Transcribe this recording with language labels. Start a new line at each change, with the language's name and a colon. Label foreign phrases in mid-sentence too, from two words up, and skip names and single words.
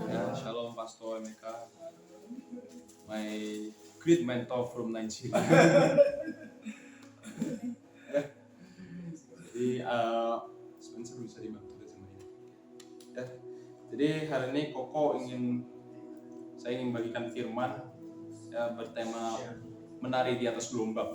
English: Shalom Pastor Emeka, my great mentor from Nigeria.
Indonesian: Jadi sebenarnya bisa dibantu sama ini. Ya. Jadi hari ini saya ingin bagikan firman ya, bertema menari di atas gelombang.